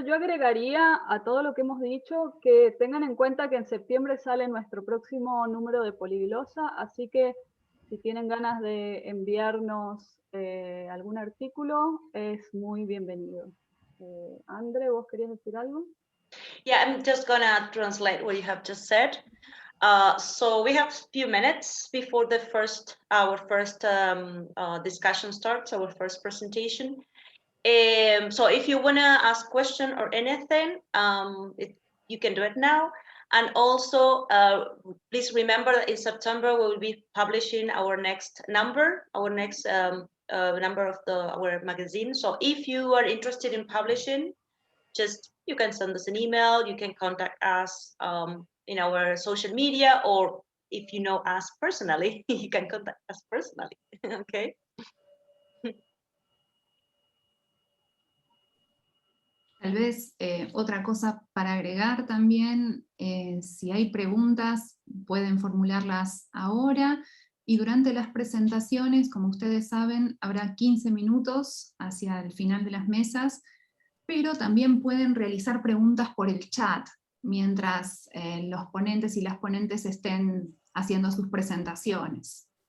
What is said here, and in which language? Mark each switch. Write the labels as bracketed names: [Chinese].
[Spanish] Yo agregaría a todo lo que hemos dicho que tengan en cuenta que en septiembre sale nuestro próximo número de Poliglosa, así que si tienen ganas de enviarnos algún artículo, es muy bienvenido. Andre, ¿vos querías decir algo? [English] Yeah, I'm just gonna translate what you have just said. So we have a few minutes before our first discussion starts, our first presentation. So if you want to ask question or anything, you can do it now. And also, please remember that in September we will be publishing our next number, number of our magazine. So if you are interested in publishing, you can send us an email, you can contact us in our social media, or if you know us personally, you can contact us personally, okay? [Spanish] Tal vez otra cosa para agregar también, si hay preguntas pueden formularlas ahora, y durante las presentaciones, como ustedes saben, habrá 15 minutos hacia el final de las mesas, pero también pueden realizar preguntas por el chat, mientras los ponentes y las ponentes estén haciendo sus presentaciones.